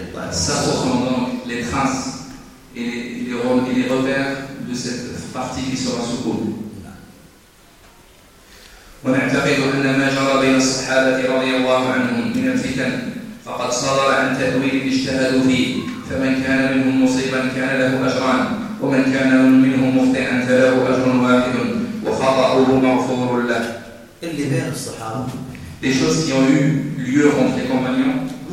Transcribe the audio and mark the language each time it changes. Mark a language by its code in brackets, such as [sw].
[fr] Ça, ce sont donc les traces. Et les repères de cette partie qui sera sous cours. [ar] ونعتقد أن ما جرى بين الصحابة رضي الله عنهم من الفتن فقد صدر عن تأويل اجتهدوا فيه فمن كان منهم مصيبا كان له أجران ومن كان منهم مخطئا فله أجر واحد وخطأه مغفور له. اللي بين الصحابة. [fr] Des choses qui ont eu lieu entre les compagnons.